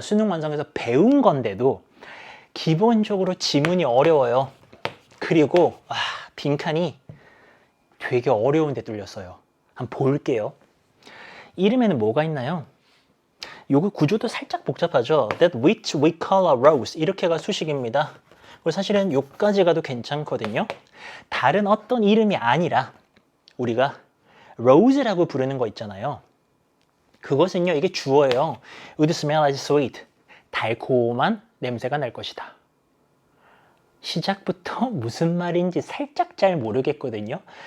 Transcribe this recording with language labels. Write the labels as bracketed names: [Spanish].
[Korean] 수능 완성에서 배운 건데도 기본적으로 지문이 어려워요. 그리고 빈칸이 되게 어려운데 뚫렸어요. 한번 볼게요. 이름에는 뭐가 있나요? 요거 구조도 살짝 복잡하죠. [English] That which we call a rose [Korean] 이렇게가 수식입니다. 그리고 사실은 요까지 가도 괜찮거든요. 다른 어떤 이름이 아니라 우리가 rose라고 부르는 거 있잖아요. 그것은요, 이게 주어예요. [English] Would smell as sweet. [Korean] 달콤한 냄새가 날 것이다. 시작부터 무슨 말인지 살짝 잘 모르겠거든요.